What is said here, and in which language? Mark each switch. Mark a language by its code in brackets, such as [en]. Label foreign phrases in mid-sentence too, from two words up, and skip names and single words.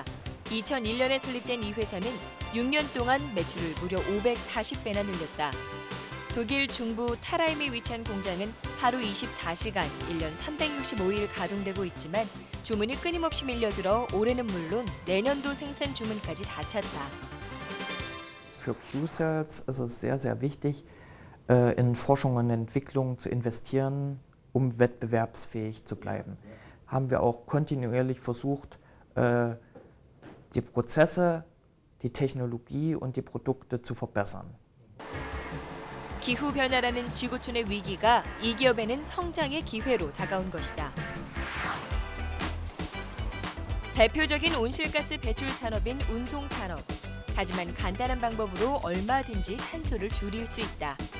[ko] 2001년에 설립된 이 회사는 6년 동안 매출을 무려 540배나 늘렸다. 독일 중부 타라임에 위치한 공장은 하루 24시간, 1년 365일 가동되고 있지만 주문이 끊임없이 밀려들어 올해는 물론 내년도 생산 주문까지 다 찼다. [de] Für Q-Cells ist es sehr, sehr wichtig, in Forschung und Entwicklung zu investieren, wettbewerbsfähig zu bleiben. Haben wir auch kontinuierlich versucht, die Prozesse, die Technologie und die Produkte zu verbessern. [ko] 기후 변화라는 지구촌의 위기가 이 기업에는 성장의 기회로 다가온 것이다. 대표적인 온실가스 배출 산업인 운송 산업. 하지만 간단한 방법으로 얼마든지 탄소를 줄일 수 있다.